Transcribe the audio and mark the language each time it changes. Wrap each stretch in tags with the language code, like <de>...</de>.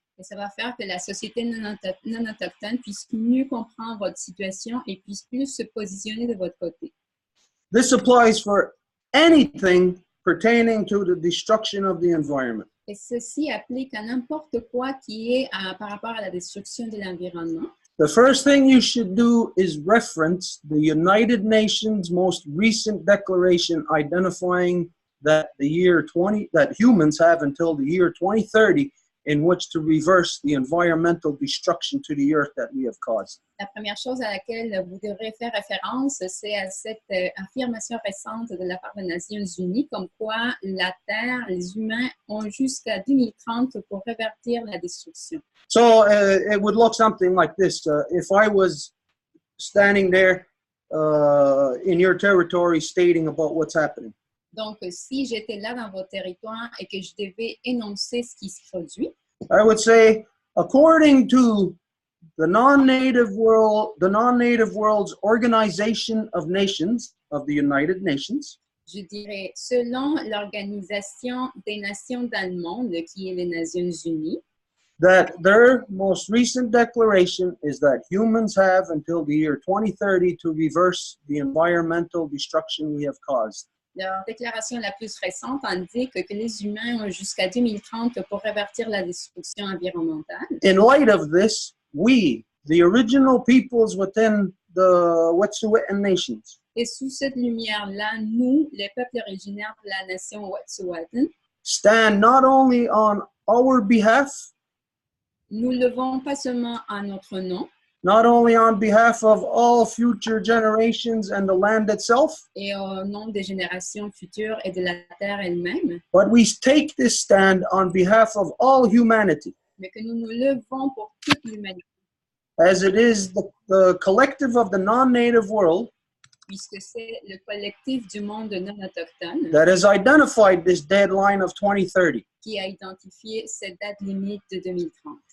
<fr>Et ça va faire que la société non autochtone puisse mieux comprendre votre situation et puisse plus se positionner de votre côté.</fr> <en>This applies for anything pertaining to the destruction of the environment.</en> <fr>Et ceci applique à n'importe quoi qui est par rapport à la destruction de l'environnement.</fr> <en>The first thing you should do is reference the United Nations' most recent declaration identifying that that humans have until the year 2030 in which to reverse the environmental destruction to the earth that we have caused.</en> <fr>La première chose à laquelle vous devrez faire référence, c'est à cette affirmation récente de la part des Nations Unies, comme quoi la Terre, les humains ont jusqu'à 2030 pour révertir la destruction.</fr> <en>So it would look something like this. If I was standing there in your territory stating about what's happening.</en> <fr>Donc, si j'étais là dans votre territoire et que je devais énoncer ce qui se produit,</fr> <en>I would say, according to the non-native world's Organization of Nations of the United Nations,</en> <fr>je dirais, selon l'Organisation des Nations dans le monde, qui est les Nations Unies,</fr> <en>that their most recent declaration is that humans have until the year 2030 to reverse the environmental destruction we have caused.</en> <fr>Leur déclaration la plus récente indique que les humains ont jusqu'à 2030 pour révertir la destruction environnementale.</fr> <en>In light of this, we, the original peoples within the Wet'suwet'en nations,</en> <fr>Et sous cette lumière-là, nous, les peuples originaires de la nation Wet'suwet'en,</fr> <en>stand not only on our behalf,</en> <fr>nous levons pas seulement en notre nom,</fr> <en>not only on behalf of all future generations and the land itself,</en> <fr>et au nom des générations futures et de la terre elle-même,</fr> <en>but we take this stand on behalf of all humanity,</en> <fr>mais que nous nous levons pour toute l'humanité,</fr> <en>as it is the collective of the non-native world</en> <fr>puisque c'est le collectif du monde non autochtone</fr> <en>that has identified this deadline of 2030.</en> <fr>qui a identifié cette date limite de 2030.</fr>